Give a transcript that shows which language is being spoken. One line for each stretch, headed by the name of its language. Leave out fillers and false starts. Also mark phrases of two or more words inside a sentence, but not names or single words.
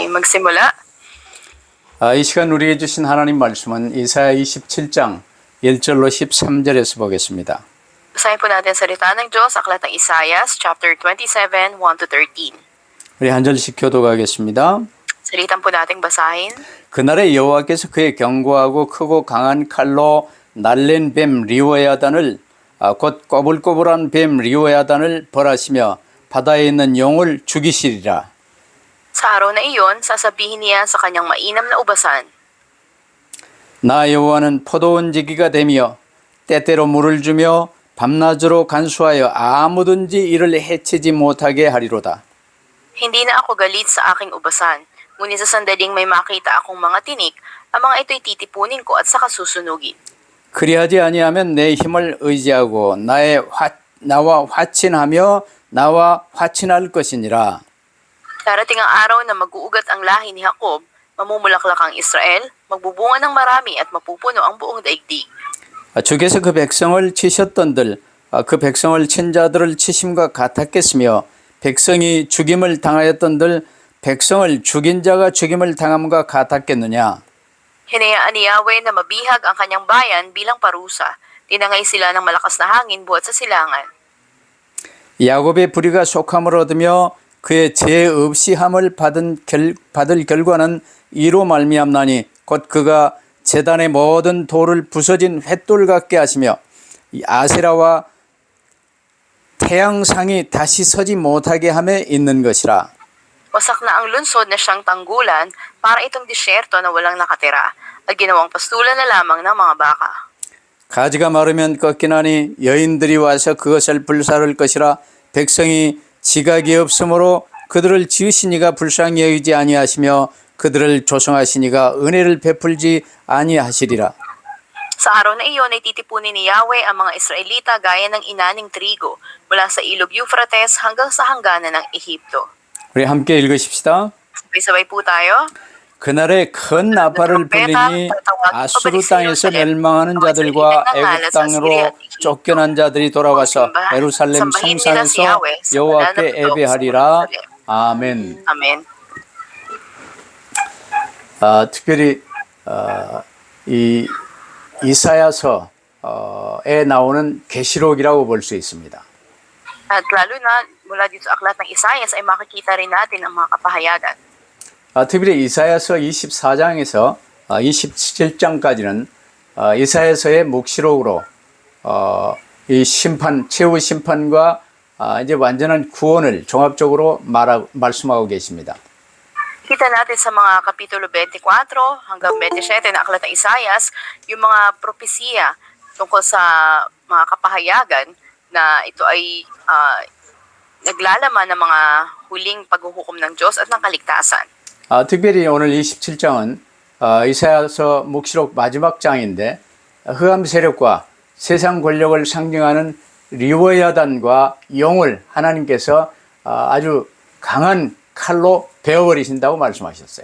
Filipino: magsimula.
Korean: 이 시간 우리에게 주신 하나님 말씀은 이사야 27장 1절로 13절에서 보겠습니다.
Filipino: Basahin po natin salita ng Diyos, aklat ng Isaias, chapter 27, 1-13.
Korean: 우리 한 절씩 교독하겠습니다.
Filipino: Salitan po nating basahin.
Korean: 그날에 여호와께서 그의 견고하고 크고 강한 칼로 날랜 뱀 리오야단을 곧 꼬불꼬불한 뱀 리오야단을 벌하시며 바다에 있는 용을 죽이시리라.
Filipino: Sa araw na iyon, sasabihin niya sa kanyang mainam na ubasan,
Korean: 나 여호와는 포도원 지기가 되며 때때로 물을 주며 밤낮으로 간수하여 아무든지 이를 해치지 못하게 하리로다.
Filipino: Hindi na ako galit sa aking ubasan, ngunit sa sandaling may makita akong mga tinik, ang mga ito'y titipunin ko at saka susunugin.
Korean: 그리하지 아니하면 내 힘을 의지하고 나와 화친하며 나와 화친할 것이니라.
Filipino: Darating ang araw na mag-uugat ang lahi ni Jacob, mamumulaklak ang Israel, magbubunga ng marami at mapupuno ang buong daigdig.
Korean: 주께서 그 백성을 치셨던들 그 백성을 친 자들을 치심과 같았겠으며 백성이 죽임을 당하였던들 백성을 죽인 자가 죽임을 당함과 같았겠느냐.
Filipino: Hinayaan ni Yahweh na mabihag ang kanyang bayan bilang parusa. Tinangay sila ng malakas na hangin buhat sa silangan.
Korean: 야곱의 불의가 속함을 얻으며 그의 죄 없이 함을 받을 결과는 이로 말미암나니 곧 그가 제단의 모든 돌을 부서진 횃돌 같게 하시며 아세라와 태양상이 다시 서지 못하게 함에 있는 것이라.
Filipino: Wasak na ang lunsod na siyang tanggulan para itong disyerto na walang nakatira at ginawang pastulan na lamang ng mga baka.
Korean: 가지가 마르면 꺾이나니 여인들이 와서 그것을 불사를 것이라. 백성이 지각이 없으므로 그들을 지으신 이가 불쌍히 여기지 아니하시며 그들을 조성하시니가 은혜를 베풀지 아니하시리라.
Filipino: Sa araw na iyon ay titipunin ni Yahweh ang mga Israelita gaya ng inaning trigo mula sa ilog Euphrates hanggang sa hangganan ng Ehipto.
Korean: 우리 함께 읽으십시다.
Filipino: Sabay-sabay po tayo.
Korean: 그날에 큰 나팔을 불리니 아수르 땅에서 멸망하는 자들과 애굽 땅으로 쫓겨난 자들이 돌아와서 예루살렘 성산에서 여호와께 예배하리라. 아멘.
Filipino: Amen.
Korean: 특별히 이 이사야서에 나오는 계시록이라고 볼 수 있습니다.
Filipino: At lalo na mula dito sa aklat ng Isaias ay makikita rin natin ang mga kapahayagan.
Korean: 특별히 이사야서 24장에서 27장까지는 이사야서의 묵시록으로 이 심판, 최후 심판과 이제 완전한 구원을 종합적으로 말씀하고 계십니다.
Filipino: Kita natin sa mga kapitulo 24 hanggang 27 na aklat ng Isaias yung mga propesiya tungkol sa mga kapahayagan na ito ay naglalaman ng mga huling paghuhukom ng Diyos at ng kaligtasan.
Korean: 특별히 오늘 27장은 이사야서 묵시록 마지막 장인데 흑암 세력과 세상 권력을 상징하는 리워야단과 용을 하나님께서 아주 강한 칼로 베어버리신다고 말씀하셨어요.